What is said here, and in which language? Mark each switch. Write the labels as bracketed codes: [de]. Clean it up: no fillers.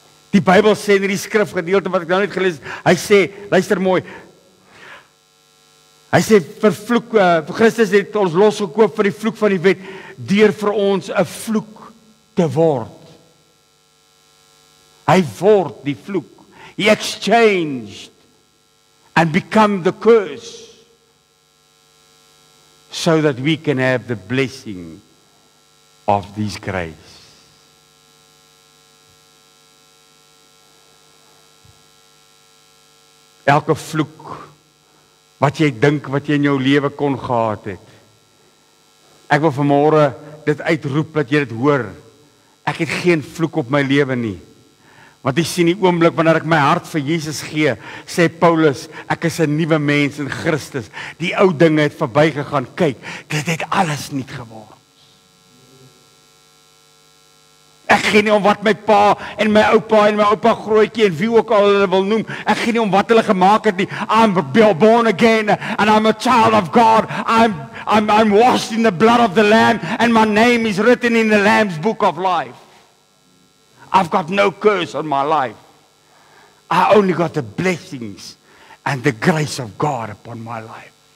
[af] Die Bybel sê in die skrifgedeelte wat ek nou net gelees het, hy sê, luister mooi, hy sê, vervloek, vir Christus het ons losgekoop vir die vloek van die wet, deur vir ons 'n vloek te word. Hy word die vloek. [en] He exchanged and become the curse so that we can have the blessing of this grace. [af] Elke vloek wat jy dink wat jy in jou lewe kon gehad het. Ek wil vanmôre dit uitroep dat jy dit hoor. Ek het geen vloek op my lewe nie. Want ek sien die oomblik wanneer ek my hart vir Jesus gee, sê Paulus, ek is 'n nuwe mens in Christus. Die ou dinge het verbygegaan. Kyk, dit het alles nuut geword. Ek gee nie om wat my pa en my oupa grootjie en wie ook al hulle wil noem. Ek gee nie om wat hulle gemaak het nie. [en] I'm born again and I'm a child of God. I'm washed in the blood of the Lamb and my name is written in the Lamb's book of life. I've got no curse on my life. I only got the blessings and the grace of God upon my life.